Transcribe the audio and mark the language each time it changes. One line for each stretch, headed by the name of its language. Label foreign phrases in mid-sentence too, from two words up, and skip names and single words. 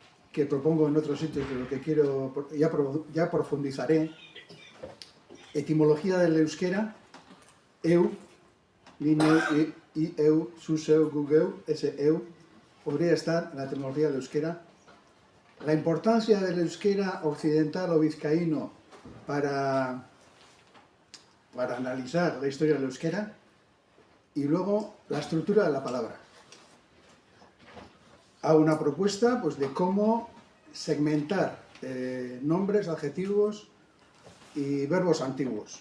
Spanish: que propongo en otros sitios, de lo que quiero, ya profundizaré. Etimología del euskera, eu, lineu, i eu, suseu, gugeu, ese eu, podría estar en la etimología del euskera. La importancia del euskera occidental o vizcaíno para analizar la historia del euskera, y luego la estructura de la palabra. Hago una propuesta pues, de cómo segmentar nombres, adjetivos y verbos antiguos.